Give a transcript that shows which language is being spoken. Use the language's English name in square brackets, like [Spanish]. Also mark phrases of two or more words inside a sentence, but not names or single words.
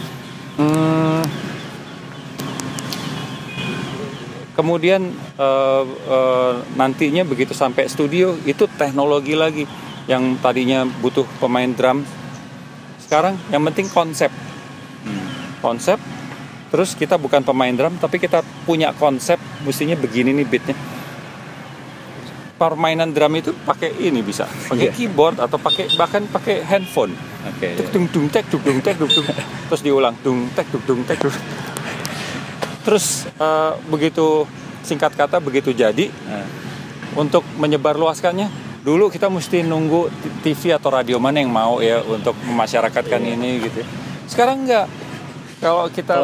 [Indonesian] Kemudian nantinya begitu sampai studio itu teknologi lagi, yang tadinya butuh pemain drum, sekarang yang penting konsep. Konsep, terus kita bukan pemain drum tapi kita punya konsep, mestinya begini nih beatnya. Permainan drum itu pakai ini bisa, pakai keyboard atau bahkan pakai handphone. Dung dung tek dung dung tek dung dung, terus diulang dung tek dung dung tek. Terus begitu singkat kata begitu jadi, untuk menyebarluaskannya dulu kita mesti nunggu TV atau radio mana yang mau ya untuk memasyarakatkan ini gitu. Sekarang enggak. Kalau